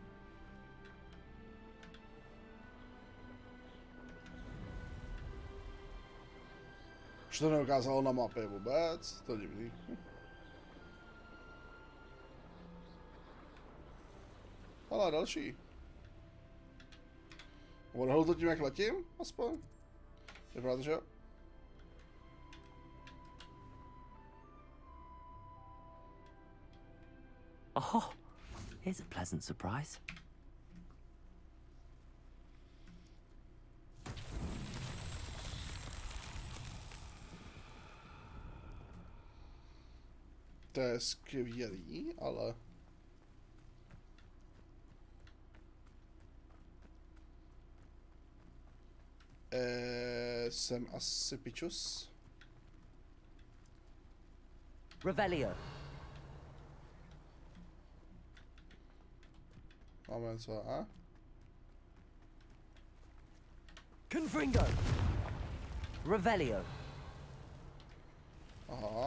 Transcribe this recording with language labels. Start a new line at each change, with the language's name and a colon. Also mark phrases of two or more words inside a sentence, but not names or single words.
Czech: Už to neukázalo na mapě vůbec, to je divný. Ale další. Odhalu to tím, jak letím, aspoň. Vypadá to, že jo?
English: Oh, here's a pleasant surprise.
Czech: To je skvělý, ale... Jsem asi pičus. Revelio. Máme co, a? Confringo. Revelio. Aha.